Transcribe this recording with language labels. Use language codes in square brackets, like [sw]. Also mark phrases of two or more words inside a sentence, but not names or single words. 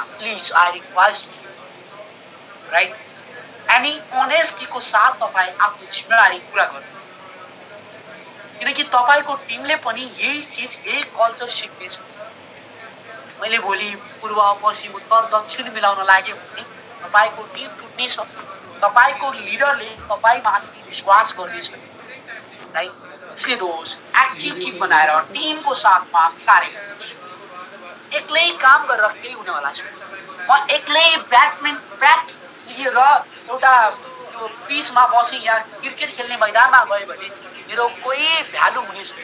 [en] please I request right. [ne] एनी अनेस्टीको साथ तपाईँ आफ्नो जिम्मेवारी पुरा गर्नु, किनकि तपाईँको टिमले पनि यही चिज यही कल्चर सिक्नेछ। मैले भोलि पूर्व पश्चिम उत्तर दक्षिण मिलाउन लाग्यो भने तपाईँको टिम टुट्नेछ। तपाईँको लिडरले तपाईँमाथि विश्वास गर्नेछ राइट। इसलिए दोस्त एक्टिभ टिम बनाएर टिमको साथमा कार्य गर्नुहोस्। एक्लै काम गरेर केही हुनेवाला छैन। म एक्लै ब्याट लिएर एउटा त्यो पिचमा बसेँ या क्रिकेट खेल्ने मैदानमा गएँ भने मेरो कोही भ्यालु हुने छैन।